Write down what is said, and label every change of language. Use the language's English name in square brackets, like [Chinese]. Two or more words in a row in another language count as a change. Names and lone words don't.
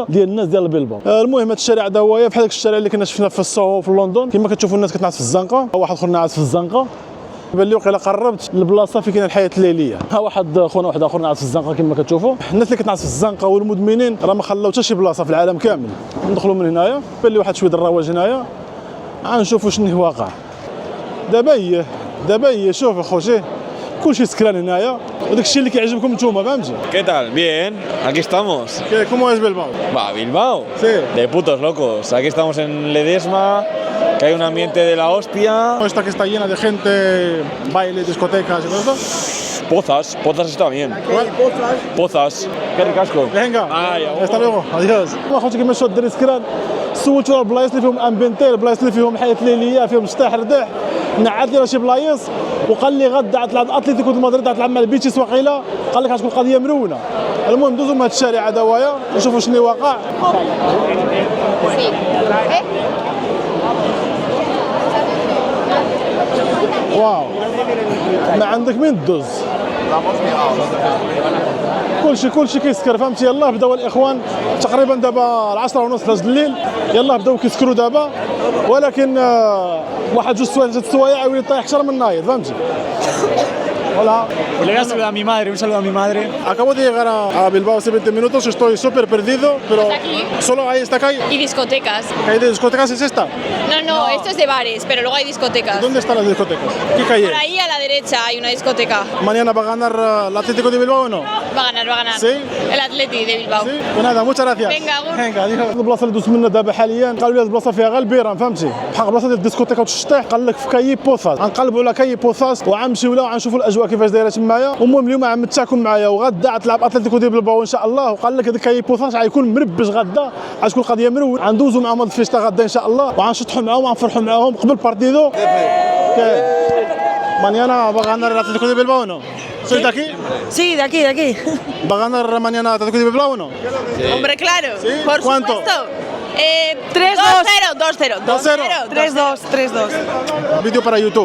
[Arabic] ديال الناس ديال البلباو المهم هذا الشارع هذا هو بحال داك الشارع اللي كنا شفنا في السوهو في لندن كما كتشوفوا الناس كتنعس في الزنقه واحد اخر ناعس في الزنقه بان لي وقيلا قربت للبلاصه فين كاين الحياه الليليه ها واحد خونا واحد اخر نعس في الزنقه كما كتشوفوا الناس اللي كتنعس في الزنقه والمدمنين راه ما خلاو حتى شي بلاصه في العالم كامل ندخلوا من هنايا بان لي واحد شويه الرواج هنايا غنشوفوا شنو واقع دابا هي شوف اخوتي كلشي سكران هنايا وداك الشيء اللي كيعجبكم نتوما فهمتي. [Spanish] ¿Qué tal? Bien, aquí estamos. ¿Cómo es Bilbao? Va, Bilbao. Sí. De putos locos. Aquí estamos en Ledesma, que hay un ambiente de la hostia. Esta que está llena de gente, baile, discotecas y todo eso. Pozas está bien. Pozas. Qué ricasco. Venga. Ay, hasta luego. Adiós. [Arabic] اخوتي كما شفتوا الدري سكران سولتو على البلايص اللي فيهم امبينتي، البلايص اللي فيهم حياه ليليه، فيهم شطيح رداح، نعاد لي شي بلايص وقال لي غدا تلعب اتلتيكو دو مدريد، تلعب مع البيتيس وقيله، قال لك غتكون قضيه مرونه. المهم ندوزو من هذا الشارع هذايا ونشوفوا شنو واقع. واو ما عندك من تدوز، كلشي كيسكر فهمتي. يلاه بداو الاخوان تقريبا دابا 10:30 داز الليل، يلاه بداو كيسكروا دابا، ولكن واحد جوج سوايع 3 سوايع يولي طايح اكثر من نايض فهمتي. [Spanish] Hola. Le voy a saludar a mi madre, un saludo a mi madre. Acabo de llegar a Bilbao hace 20 minutos, estoy súper perdido, pero solo hay esta calle. Y discotecas. ¿Calle de discotecas es esta? No, esto es de bares, pero luego hay discotecas. ¿Dónde están las discotecas? ¿Qué calle? Por ahí a la derecha hay una discoteca. ¿Mañana va a ganar el Atlético de Bilbao o no? Va a ganar. ¿Sí? El Atleti de Bilbao. ¿Sí? Pues nada, muchas gracias. Venga, agur. Venga, adiós. [Arabic] البلاصه اللي دوزت منها دابا حاليا قالوا لي هذه البلاصه فيها غير البيران فهمتي، بحال بلاصه ديال الديسكوتيكا والشطيح. قال لك في كاي بوثاس، غنقلبوا على كاي بوثاس وغنمشيو لها وغنشوفوا الاجواء كيفاش دايره تمايا. المهم اليوم عمتاكم معايا وغدا غتلعب اتلتيكو ديال بلباو ان شاء الله، وقال لك هذاك كاي بوثاس غيكون مربج غدا، غتكون قضيه مرون. غندوزو معاهم هاد الفيشتا غدا ان شاء الله، وغنشطحوا معاهم وغنفرحوا معاهم قبل بارتيدو. [Spanish] Mañana va a ganar el Atlético de Bilbao o no? ¿Sois de aquí? Sí, de aquí. ¿Va a ganar mañana el Atlético de Bilbao o no? Hombre, claro. ¿Sí? Por ¿Cuánto? supuesto. 3-2. 2-0. 3-2. Vídeo para YouTube.